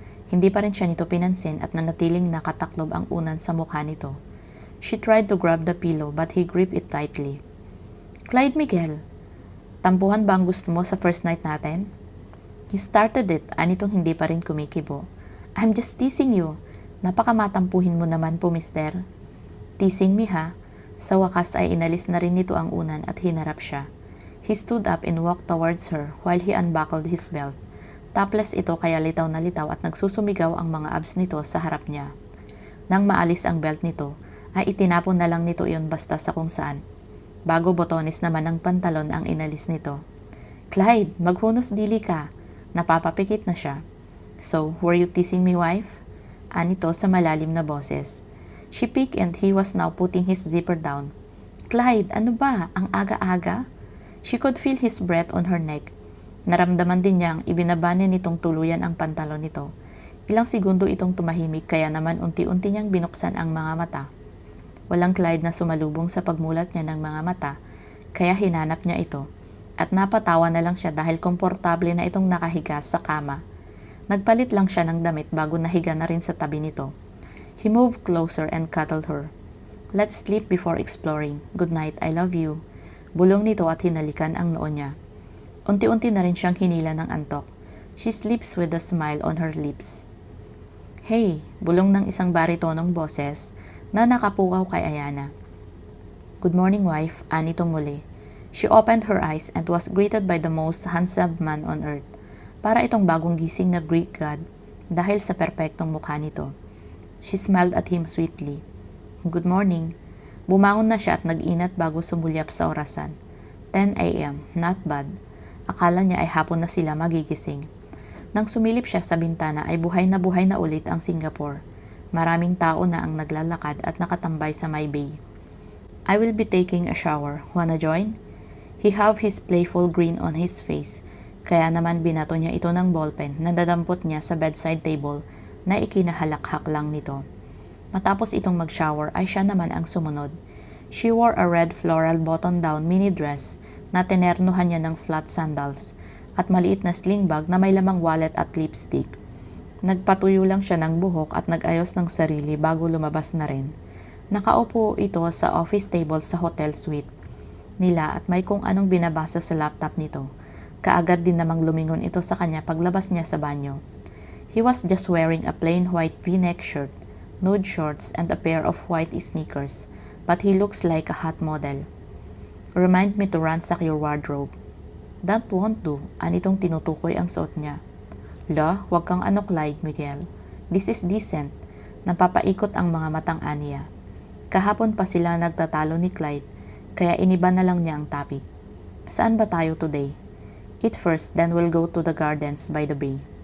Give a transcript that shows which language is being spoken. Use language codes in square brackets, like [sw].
[tl] Hindi pa rin siya nito pinansin at nanatiling nakataklob ang unan sa mukha nito. [en] She tried to grab the pillow but he gripped it tightly. [tl] Clyde Miguel, tampuhan ba ang gusto mo sa first night natin? [en] You started it, [tl] anitong hindi pa rin kumikibo. [en] I'm just teasing you. [tl] Napakamatampuhin mo naman po, mister. [en] Teasing me [tl] ha? Sa wakas ay inalis na rin nito ang unan at hinarap siya. [en] He stood up and walked towards her while he unbuckled his belt. [tl] Topless ito kaya litaw na litaw at nagsusumigaw ang mga abs nito sa harap niya. Nang maalis ang belt nito, ay itinapon na lang nito iyon basta sa kung saan. Bago botones naman ng pantalon ang inalis nito. Clyde, maghunos dili ka. Napapapikit na siya. [en] So, were you teasing me, wife? [tl] Anito sa malalim na boses. [en] She peeked and he was now putting his zipper down. Clyde, [tl] ano ba? Ang aga-aga? [en] She could feel his breath on her neck. [tl] Naramdaman din niyang ibinaba niya nitong tuluyan ang pantalon nito. Ilang segundo itong tumahimik kaya naman unti-unti niyang binuksan ang mga mata. Walang Clyde na sumalubong sa pagmulat niya ng mga mata, kaya hinanap niya ito. At napatawa na lang siya dahil komportable na itong nakahiga sa kama. Nagpalit lang siya ng damit bago nahiga na rin sa tabi nito. [en] He moved closer and cuddled her. Let's sleep before exploring. Good night, I love you. [tl] Bulong nito at hinalikan ang noo niya. Unti-unti na rin siyang hinila ng antok. [en] She sleeps with a smile on her lips. [tl] Hey, bulong ng isang baritonong boses na nakapukaw kay Ayana. [en] Good morning, wife, [tl] anitong muli. [en] She opened her eyes and was greeted by the most handsome man on earth. [tl] Para itong bagong gising na Greek god dahil sa perpektong mukha nito. [en] She smiled at him sweetly. Good morning. [tl] Bumangon na siya at nag-inat bago sumulyap sa orasan. 10 a.m. [en] Not bad. [tl] Akala niya ay hapon na sila magigising. Nang sumilip siya sa bintana ay buhay na ulit ang Singapore. Maraming tao na ang naglalakad at nakatambay sa may bay. [en] I will be taking a shower. Wanna join? He have his playful grin on his face. [tl] Kaya naman binato niya ito ng ballpen na dadampot niya sa bedside table na ikinahalakhak lang nito. Matapos itong mag-shower ay siya naman ang sumunod. [en] She wore a red floral button-down mini dress [tl] na tinernuhan niya ng flat sandals at maliit na sling bag na may lamang wallet at lipstick. Nagpatuyo lang siya ng buhok at nag-ayos ng sarili bago lumabas na rin. Nakaupo ito sa office table sa hotel suite nila at may kung anong binabasa sa laptop nito. Kaagad din namang lumingon ito sa kanya paglabas niya sa banyo. [en] He was just wearing a plain white v-neck shirt, nude shorts, and a pair of white sneakers, but he looks like a hot model. Remind me to ransack your wardrobe. That won't do, [tl] anitong tinutukoy ang suot niya. La, wag kang Clyde, Miguel. [en] This is decent. [tl] Napapaikot ang mga matang Anya. Kahapon pa sila nagtatalo ni Clyde, kaya iniba na lang niya ang topic. Saan ba tayo today? [en] Eat first, then we'll go to the gardens by the bay.